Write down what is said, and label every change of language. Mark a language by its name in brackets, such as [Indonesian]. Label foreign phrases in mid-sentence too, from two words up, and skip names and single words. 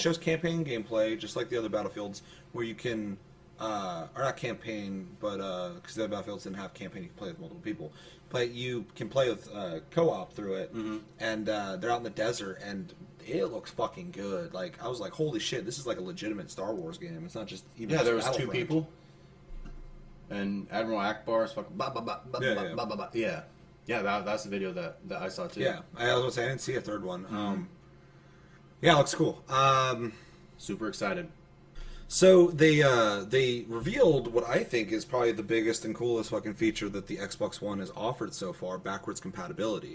[English] it shows campaign gameplay just like the other Battlefields where you can or not campaign but because the other Battlefields didn't have campaign, you can play with multiple people, but you can play with co-op through it, and they're out in the desert and it looks fucking good. Like I was like, holy shit, this is like a legitimate Star Wars game. It's not just even Yeah, just there was two Battlefront. people, and Admiral Akbar is fucking ba ba ba ba Yeah, ba yeah. ba ba ba. Yeah, yeah. That's the video that I saw too. Yeah, I was gonna say I didn't see a third one. Yeah, it looks cool. Super excited. So they revealed what I think is probably the biggest and coolest fucking feature that the Xbox One has offered so far: backwards compatibility.